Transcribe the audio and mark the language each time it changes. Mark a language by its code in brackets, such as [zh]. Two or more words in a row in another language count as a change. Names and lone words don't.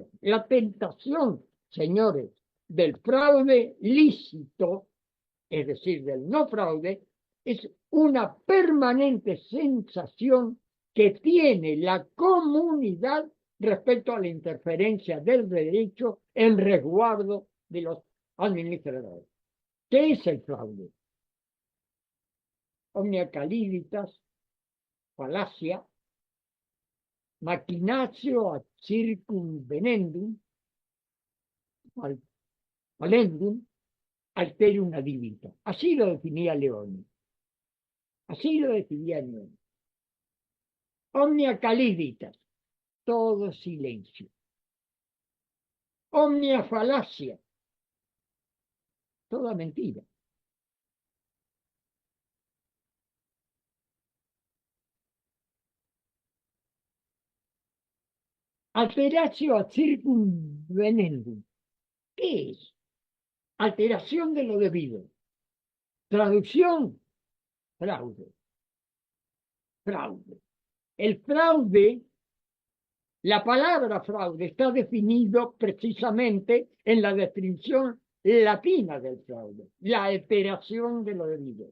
[es] La tentación, señores, del fraude lícito, es decir, del no fraude, es una permanente sensación que tiene la comunidad respecto a la interferencia del derecho en resguardo de los administradores. ¿Qué es el fraude? [la] Omnia caliditas, falacia, machinatio ad circumvenendum, valendum, alterium ad divitam. [es] Así lo definía León. Así lo definía León. [la] Omnia caliditas, [es] todo silencio. [la] Omnia falacia, [es] toda mentira. [la] Alteratio ad circumvenendum. [es] ¿Qué es? Alteración de lo debido. Traducción, fraude. Fraude. El fraude, la palabra fraude está definido precisamente en la definición latina del fraude, la alteración de lo debido.